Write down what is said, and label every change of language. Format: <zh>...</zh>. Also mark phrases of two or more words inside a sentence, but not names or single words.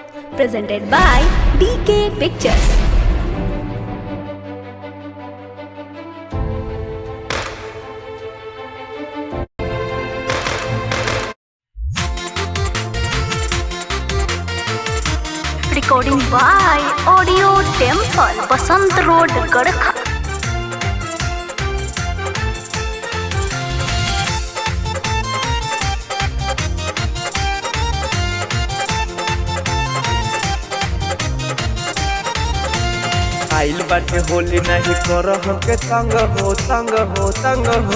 <en>presented by DK Pictures. Recording by Audio Temple, Basant Road, Gadkha.</en> <bho>आइल बाटे होली नहीं करो हमके तंग हो तंग हो तंग हो।</bho>